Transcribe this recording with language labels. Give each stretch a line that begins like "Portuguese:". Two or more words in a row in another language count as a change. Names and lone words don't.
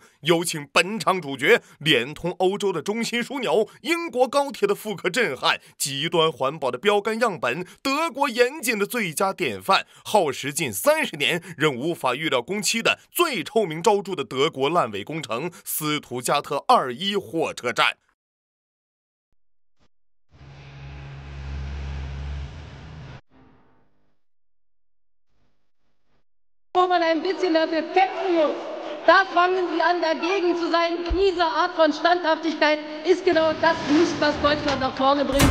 Chinese: 有请本场主角，连通欧洲的中心枢纽，英国高铁的复刻震撼，极端环保的标杆样本，德国严谨的最佳典范，耗时近30年仍无法预料工期的最臭名昭著的德国烂尾工程——斯图加特21火车站。
German: Wo man ein bisschen dafür kämpfen muss, da fangen Sie an, dagegen zu sein. Diese Art von Standhaftigkeit ist genau das nicht, was Deutschland nach vorne bringt.